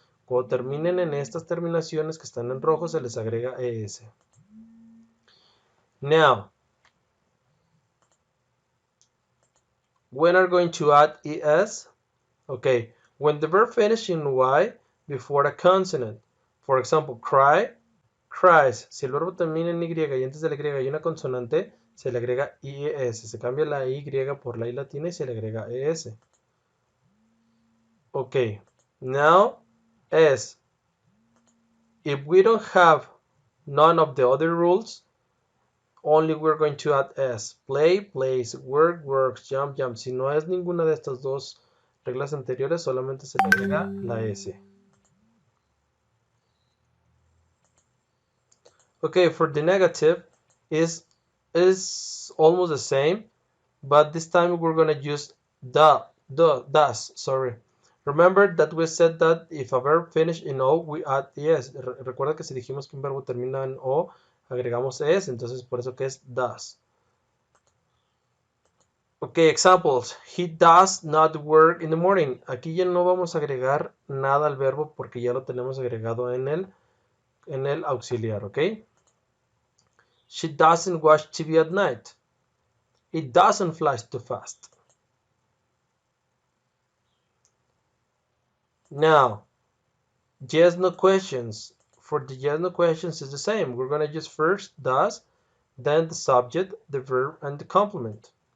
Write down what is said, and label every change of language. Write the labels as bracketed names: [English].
[Spanish] Cuando terminen en estas terminaciones que están en rojo, se les agrega es. [English] Now, when are going to add es? Okay, when the verb finishes in y before a consonant. For example, cry, cries. [Spanish] Si el verbo termina en y y antes de la y hay una consonante, se le agrega ies. Se cambia la y por la i latina y se le agrega es. [English] Okay, now s. If we don't have none of the other rules, only we're going to add s. Play, plays, work, works, jump, jumps. [Spanish] Si no es ninguna de estas dos reglas anteriores, solamente se le agrega la s. [English] Okay, for the negative is almost the same, but this time we're gonna use does, sorry. Remember that we said that if a verb finish in o, we add es. [Spanish] Recuerda que si dijimos que un verbo termina en o, agregamos es, entonces por eso que es does. [English] Okay, examples. He does not work in the morning. [Spanish] Aquí ya no vamos a agregar nada al verbo porque ya lo tenemos agregado en el auxiliar, ¿ok? [English] She doesn't watch TV at night. It doesn't fly too fast. Now, yes, no questions. For the yes, no questions is the same. We're going to use first does, then the subject, the verb, and the complement.